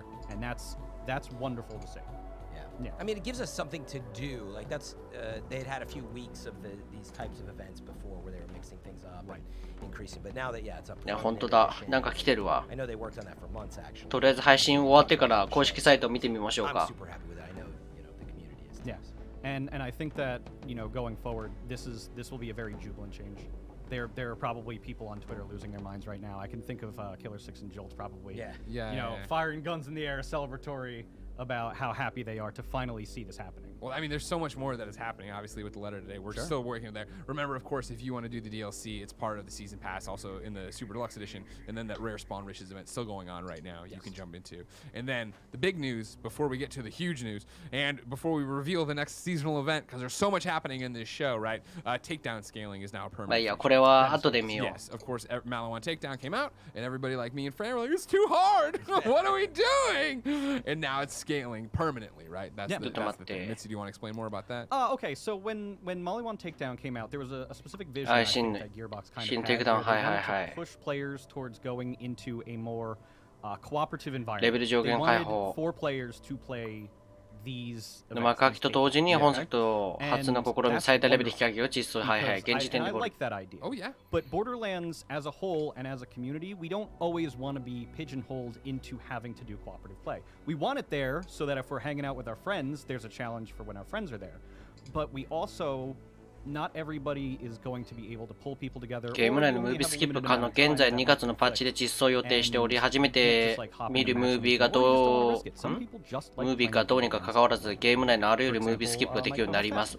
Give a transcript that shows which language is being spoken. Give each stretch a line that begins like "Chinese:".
English: And that's wonderful to see. Yeah. I mean, it gives us something to do. Like that's they'd had a few weeks of these types of events before where they were mixing things up and increasing. But now that it's up.
Japanese: いや本当だ。なんか来てるわ。
English: I know they worked on that for months actually.
Japanese: とりあえず配信終わってから公式サイトを見てみましょうか。
English: I'm super happy with it. I know, you know, the community is. Yeah. And I think that, you know, going forward, this will be a very jubilant change. There are probably people on Twitter losing their minds right now. I can think of Killer 6 and Jolt probably. Yeah. You know, firing guns in the air, celebratory. about how happy they are to finally see this happening. Well, I mean, there's so much more that is happening, obviously, with the letter today. We're still working there. Remember, of course, if you want to do the DLC, it's part of the Season Pass, also in the Super Deluxe Edition, and then that Rare Spawn Riches event still going on right now, you can jump into. And then the big news, before we get to the huge news, and before we reveal the next seasonal event, because there's so much happening in this show, right? Takedown scaling is now a permanent.
Japanese: まあいいや、これは後で見よう。
English: Yes, of course, Malawan Takedown came out, and everybody like me and Fran were like, it's too hard! What are we doing? And now it's scaling permanently, right? That's the thing. Mitsu, do you want to explain more about that? Okay, so when Mollywan Takedown came out, there was a specific vision I think that Gearbox kind of had. Takedown, where they wanted to push players towards going into a more cooperative environment.
Japanese: レベル上限解放。
English: 4 players to play these
Japanese: まあ、書きと同時に本作と初の試み最大レベル引き上げを実装、はいはい、現時点で
English: I like that idea. Oh yeah. But Borderlands as a whole and as a community, we don't always want to be pigeonholed into having to do cooperative play. We want it there so that if we're hanging out with our friends, there's a challenge for when our friends are there. But we also not everybody is going to be able to pull people together.
Japanese: ゲーム内のムービースキップ可能。現在2月のパッチで実装予定しており、初めて見るムービーがどうムービーかどうにか関わらず、ゲーム内のあらゆるムービースキップができるようになります。